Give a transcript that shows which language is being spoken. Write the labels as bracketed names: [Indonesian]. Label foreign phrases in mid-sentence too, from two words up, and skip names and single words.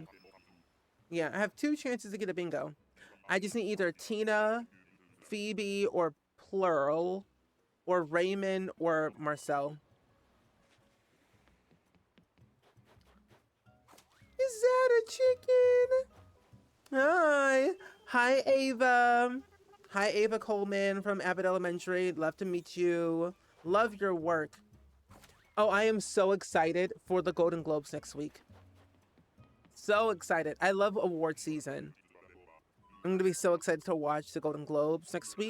[English] Yeah, I have 2 chances to get a bingo. I just need either Tina, Phoebe, or Plural, or Raymond, or Marcel. Is that a chicken? Hi. Hi, Ava. Hi, Ava Coleman from Abbott Elementary. Love to meet you. Love your work. Oh, I am so excited for the Golden Globes next week. So excited. I love award season. I'm going to be so excited to watch the Golden Globes next week.